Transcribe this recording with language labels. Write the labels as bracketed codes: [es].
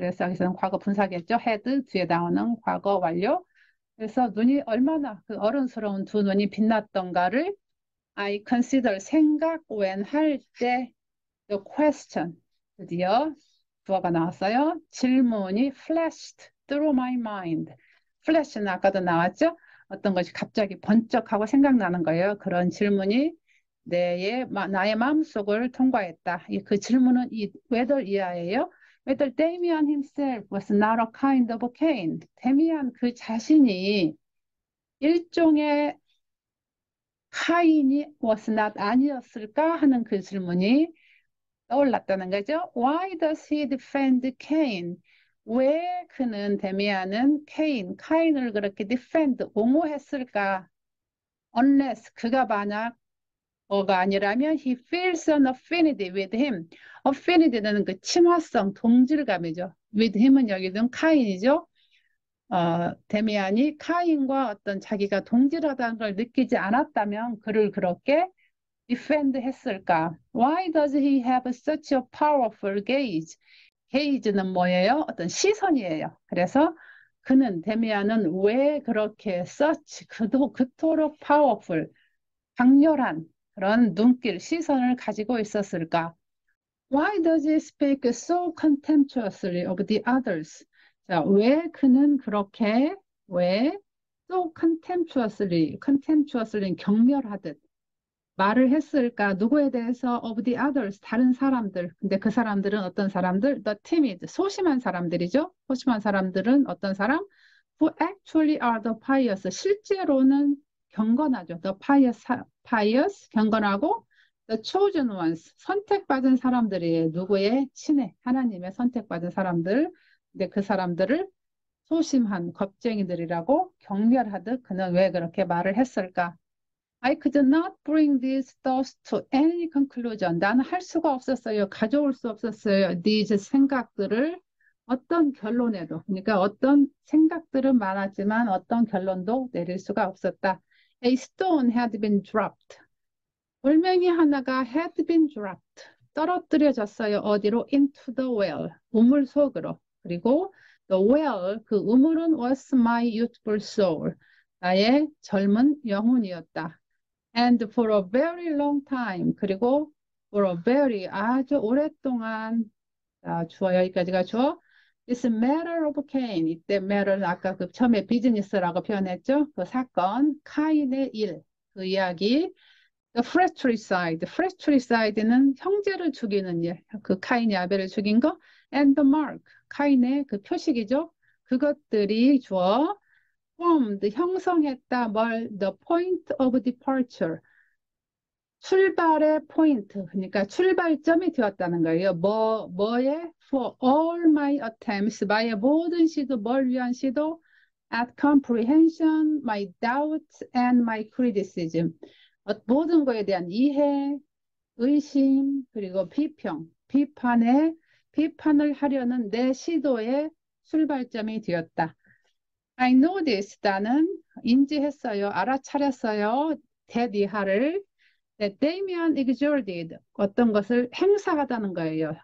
[ko] 그래서 여기서는 과거 분사겠죠. had 뒤에 나오는 과거 완료. 그래서 눈이 얼마나 그 어른스러운 두 눈이 빛났던가를 [en] I consider [ko] 생각 when 할 때 [en] the question [ko] 드디어 주어가 나왔어요. 질문이 [en] flashed through my mind. [ko] flash는 아까도 나왔죠? 어떤 것이 갑자기 번쩍하고 생각나는 거예요. 그런 질문이 나의 마음속을 통과했다. 그 질문은 whether 이하예요. [en] whether Damien himself was not a kind of Cain. [ko] 데미안 그 자신이 일종의 카인이 [en] was not [ko] 아니었을까 하는 그 질문이 떠올랐다는 거죠. [en] Why does he defend Cain? [ko] 왜 그는 데미안은 카인을 그렇게 defend, 옹호했을까? [en] Unless [ko] 그가 만약 뭐가 아니라면 [en] he feels an affinity with him. [ko] affinity는 그 친화성, 동질감이죠. with him은 여기는 카인이죠. 데미안이 카인과 어떤 자기가 동질하다는 걸 느끼지 않았다면 그를 그렇게 defend 했을까? [en] Why does he have such a powerful gaze? [ko] gaze는 뭐예요? 어떤 시선이에요. 그래서 데미안은 왜 그렇게 그토록 powerful, 강렬한 그런 눈길, 시선을 가지고 있었을까? [en] Why does he speak so contemptuously of the others? [ko] 자, 왜 그는 그렇게 왜 [en] so contemptuously [ko] 경멸하듯 말을 했을까? 누구에 대해서 [en] of the others [ko] 다른 사람들. 근데 그 사람들은 어떤 사람들? [en] The timid [ko] 소심한 사람들이죠. 소심한 사람들은 어떤 사람? [en] Who actually are the pious [ko] 실제로는 경건하죠. [en] The pious 경건하고 The chosen ones, [ko] 선택받은 사람들이에요. 누구의? 신의, 하나님의 선택받은 사람들. 근데 그 사람들을 소심한 겁쟁이들이라고 경멸하듯 그는 왜 그렇게 말을 했을까? [en] I could not bring these thoughts to any conclusion. [ko] 나는 할 수가 없었어요. 가져올 수 없었어요. [en] These [ko] 생각들을 어떤 결론에도. 그러니까 어떤 생각들은 많았지만 어떤 결론도 내릴 수가 없었다. [en] A stone had been dropped. [ko] 돌멩이 하나가 [en] had been dropped. [ko] 떨어뜨려졌어요. 어디로? [en] Into the well. [ko] 우물 속으로. [en] 그리고 the well, [ko] 그 우물은 [en] was my youthful soul. [ko] 나의 젊은 영혼이었다. [en] And for a very long time. [ko] 그리고 for a very 아주 오랫동안. 자, 주어 여기까지가 주어. [en] This matter of Cain. [ko] 이때 matter는 아까 그 처음에 비즈니스라고 표현했죠. 그 사건, 카인의 일, 그 이야기. The fratricide. fratricide는 형제를 죽이는 일. 그 카인이 아벨을 죽인 거. [en] And the mark. [ko] 카인의 그 표식이죠. 그것들이 주어 formed, 형성했다. [en] 뭘? The point of departure. [ko] 출발의 포인트. 그러니까 출발점이 되었다는 거예요. 뭐에? [en] For all my attempts. [ko] 나의 모든 시도, 뭘 위한 시도? [en] At comprehension, my doubts and my criticism. [ko] 모든 거에 대한 이해, 의심, 그리고 비판을 하려는 내 시도의 출발점이 되었다. [en] I noticed, [ko] 나는 인지했어요, 알아차렸어요, [en] that Damien exerted, [ko] 어떤 것을 행사하다는 거예요.